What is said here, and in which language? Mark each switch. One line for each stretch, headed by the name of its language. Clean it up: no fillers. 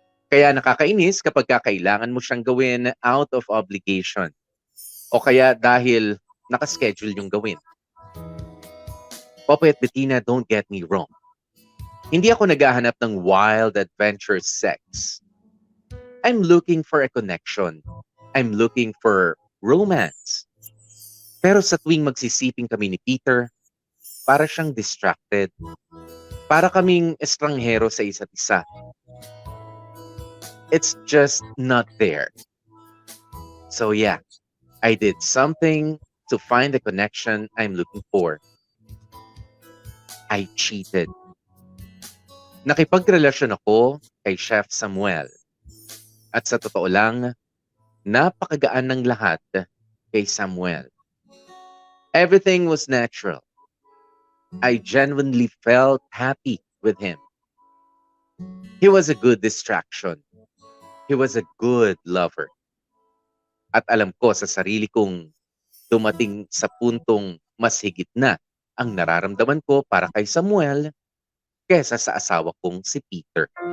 Filipino: Kaya nakakainis kapag kailangan mo siyang gawin
English: out of obligation.
Filipino: O kaya dahil nakaschedule yung gawin. Popoy at Bettina,
English: don't get me wrong.
Filipino: Hindi ako naghahanap ng wild adventure sex.
English: I'm looking for a connection. I'm looking for romance.
Filipino: Pero sa tuwing magsisiping kami ni Peter, para siyang distracted. Para kaming estranghero sa isa't isa.
English: It's just not there. So yeah, I did something to find the connection I'm looking for. I cheated.
Filipino: Nakipagrelasyon ako kay Chef Samuel. At sa totoo lang, napakagaan ng lahat kay Samuel.
English: Everything was natural. I genuinely felt happy with him. He was a good distraction. He was a good lover.
Filipino: At alam ko sa sarili kong dumating sa puntong mas higit na ang nararamdaman ko para kay Samuel kesa sa asawa kong si Peter.